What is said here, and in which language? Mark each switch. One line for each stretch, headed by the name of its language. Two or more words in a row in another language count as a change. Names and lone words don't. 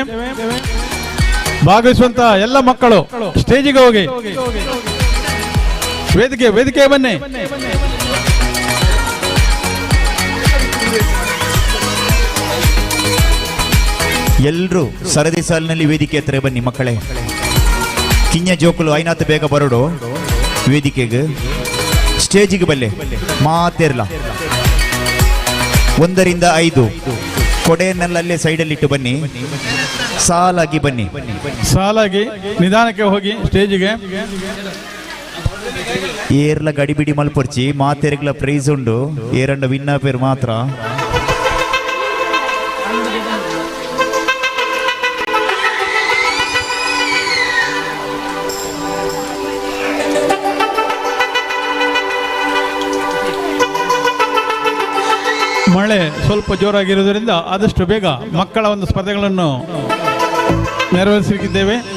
Kannada: ಭಾಗವಹಿಸುವಂತ ಎಲ್ಲ ಮಕ್ಕಳು ಸ್ಟೇಜಿಗೆ ಹೋಗಿ ವೇದಿಕೆ ಬನ್ನಿ. ಎಲ್ಲರೂ ಸರದಿ ಸಾಲಿನಲ್ಲಿ ವೇದಿಕೆ ಹತ್ರ ಬನ್ನಿ ಮಕ್ಕಳೇ.
Tulu: ಕಿಂಜ ಜೋಕುಲು ಐನಾತ್ ಬೇಗ ಬರೋಡು ವೇದಿಕೆಗೆ, ಸ್ಟೇಜಿಗೆ ಬಲ್ಲೆ ಮಾತೇರ್ಲ.
Kannada: 1 ರಿಂದ 5 ಕೊಡೆಯನ್ನೆಲ್ಲೇ ಸೈಡಲ್ಲಿ ಇಟ್ಟು ಬನ್ನಿ. ಸಾಲಾಗಿ ಬನ್ನಿ, ಸಾಲಾಗಿ ನಿಧಾನಕ್ಕೆ ಹೋಗಿ ಸ್ಟೇಜಿಗೆ.
Tulu: ಏರ್ಲ ಗಡಿಬಿಡಿ ಮಲ್ಪೊರ್ಚಿ ಮಾತೆರೆಗ್ಲ ಪ್ರೈಸ್ ಉಂಡು. ಏರಂಡ ವಿನ್ನ ಪೇರು ಮಾತ್ರ.
Kannada: ಮಳೆ ಸ್ವಲ್ಪ ಜೋರಾಗಿರುವುದರಿಂದ ಆದಷ್ಟು ಬೇಗ ಮಕ್ಕಳ ಒಂದು ಸ್ಪರ್ಧೆಗಳನ್ನು ನೆರವೇರಿಸಲಿಕ್ಕಿದ್ದೇವೆ.